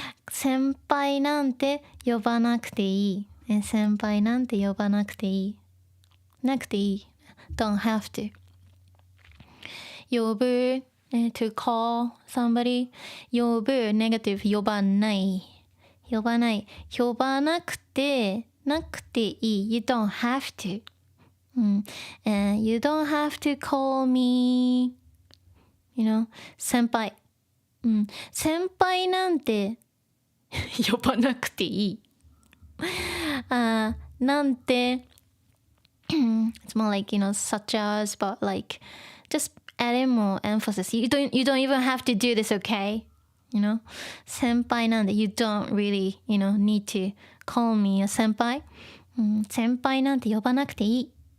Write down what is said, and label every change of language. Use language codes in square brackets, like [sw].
[ja] 先輩なんて呼ばなくていい。先輩なんて呼ばなくていい。なくていい。 [en] Don't have to. 呼ぶ、to call somebody. [ja] 呼ぶ、negative 呼ばない。呼ばない。呼ばなくて、なくていい。 [en] You don't have to. You don't have to call me. 先輩。 [ja] 先輩なんて呼ばなくていい。 [en] なんてit's more like such as, but like just adding more emphasis. You don't even have to do this, okay? [ja] 先輩なんで [en] you don't really need to call me a 先輩、 [ja] 先輩なんて呼ばなくていい。